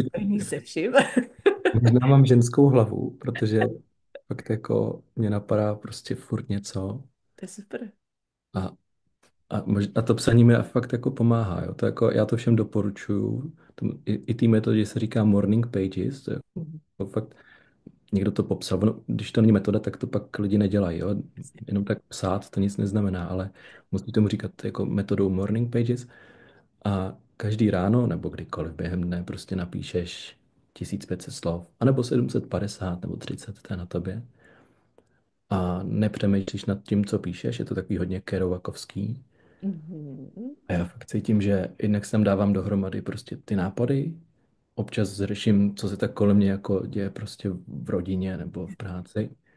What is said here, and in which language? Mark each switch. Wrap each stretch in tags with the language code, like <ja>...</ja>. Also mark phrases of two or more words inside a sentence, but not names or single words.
<cs>spojení se vším. možná mám ženskou hlavu, protože fakt jako mě napadá prostě furt něco To je super. a a to psaní mi fakt jako pomáhá. Jo. To jako, já to všem doporučuju. I té metodě se říká</cs> <en>morning pages.</en> <cs>To je Mhm. jako fakt, někdo to popsal. Ono, když to není metoda, tak to pak lidi nedělají. Jo. Jasně. Jenom tak psát to nic neznamená, ale musí tomu říkat jako metodou</cs> <en>morning pages.</en> <cs>A každý ráno nebo kdykoliv během dne prostě napíšeš 1500 slov, anebo 750 nebo 30, to je na tobě. A nepřemýšlíš nad tím, co píšeš, je to takový hodně kerouakovský. Mhm. A já fakt cítím, že jednak sem dávám dohromady prostě ty nápady, občas řeším, co se tak kolem mě jako děje prostě v rodině nebo v práci.</cs>